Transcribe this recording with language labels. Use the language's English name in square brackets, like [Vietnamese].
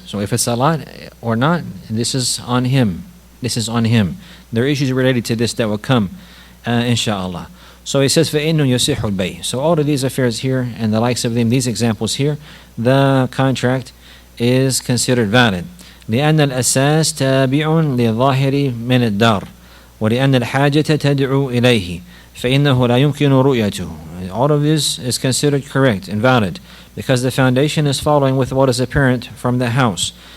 [English] So if it's a lot or not, this is on him. There are issues related to this that will come, inshallah. So he says, [Arabic] فَإِنُّ يُصِحُ الْبَيْء. [English] So all of these affairs here and the likes of them, these examples here, the contract is considered valid. [Arabic] لأن الأساس تابع للظاهر من الدار ولأن الحاجة تدعو إليه فإنه لا يمكن رؤيته. [English] All of this is considered correct and valid because the foundation is following with what is apparent from the house.